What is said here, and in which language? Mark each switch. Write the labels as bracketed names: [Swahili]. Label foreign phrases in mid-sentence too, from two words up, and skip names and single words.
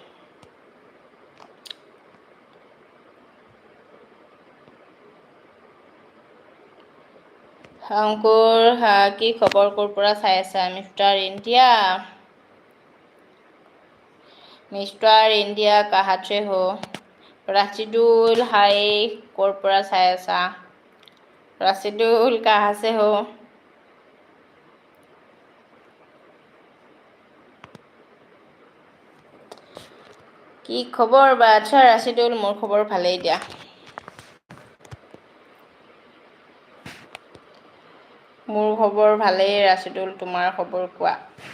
[Assamese] অংকুৰ কি খবৰ? ক'ৰ পৰা চাই আছা? মিষ্টাৰ ইণ্ডিয়া [Hindi] कहाँ से हो? [Assamese] ৰাচিদুল হাই, ক'ৰ পৰা চাই আছা? [Hindi] ৰাচিদুল कहाँ से हो? [Assamese] কি খবৰ বা? আচ্ছা ৰাচিদুল, মোৰ খবৰ ভালেই দিয়া। মোৰ খবৰ ভালেই ৰাচিদুল, তোমাৰ খবৰ কোৱা?